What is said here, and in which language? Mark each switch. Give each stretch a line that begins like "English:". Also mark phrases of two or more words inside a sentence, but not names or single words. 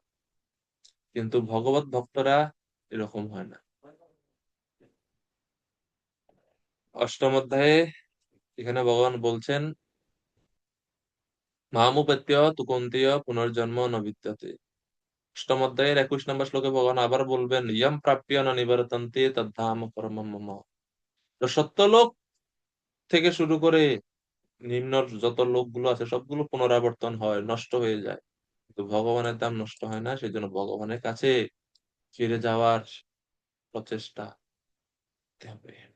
Bangla: কিন্তু ভগবত ভক্তরা এরকম হয় না। অষ্টম অধ্যায়ে এখানে ভগবান বলছেন
Sanskrit: মামুপেত্য তুকন্তীয় পুনর্জন্ম ন বিদ্যতে।
Bangla: অষ্টম অধ্যায়ের 21 নম্বর শ্লোকে ভগবান আবার বলবেন
Sanskrit: ইয়ম প্রাপ্য ন নিবর্তন্তে তদ্ধাম পরমম মম।
Bangla: তো সত্যলোক থেকে শুরু করে নিম্ন যত লোকগুলো আছে সবগুলো পুনরাবর্তন হয়, নষ্ট হয়ে যায়, কিন্তু ভগবানের দাম নষ্ট হয় না, সেই জন্য ভগবানের কাছে ফিরে যাওয়ার প্রচেষ্টা করতে হবে।